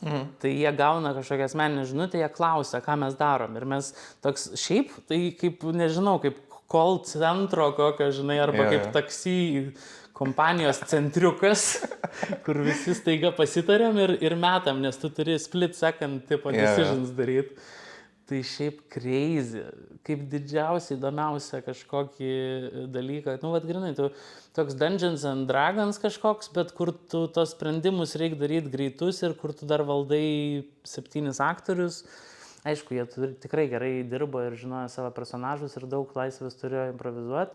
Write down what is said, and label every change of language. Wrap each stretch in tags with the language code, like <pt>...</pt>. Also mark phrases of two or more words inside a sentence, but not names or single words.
<lt>Tai jie gauna kažkokią asmeninę žinutę, jie klausia, ką mes darom. Ir mes toks šiaip, tai kaip, nežinau, kaip call centro kokio, žinai, arba kaip taksi kompanijos centriukas, kur visi staiga pasitarėm ir metam, nes tu turi</lt> <en>split second</en> <lt>tipo decisions daryti. Tai šiaip crazy, kaip didžiausia, įdomiausia kažkokį dalyką. Grinai, tu toks Dungeons and Dragons kažkoks, bet kur tu tos sprendimus reikia daryti greitus ir kur tu dar valdai 7 aktorius Aišku, jie tikrai gerai dirbo ir žinojo savo personažus ir daug laisvės turėjo improvizuoti.</lt>